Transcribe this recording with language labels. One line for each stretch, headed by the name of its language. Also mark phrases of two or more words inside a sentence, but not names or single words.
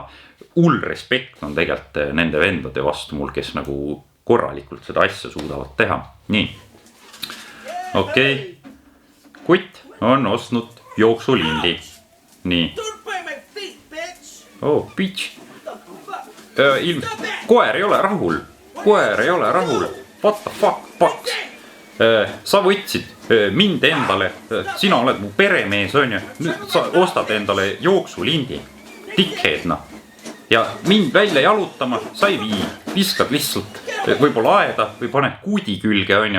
Estonian: Hull respekt on tegelikult nende vendade vastu mul, kes nagu korralikult seda asja suudavad teha. Nii. Okei, kutt on ostnud jooksulindi. Nii. Bitch. koer ei ole rahul. Koer ei ole rahul.
English: What the fuck,
Estonian: paks. Sa võtsid mind endale, sina oled mu peremees, on ju. Nüüd sa ostad endale jooksulindi. Dickhead, noh. Ja mind välja jalutama sa ei vii. Viskad lihtsalt võib-olla aeda või paned kuudi külge, on ju.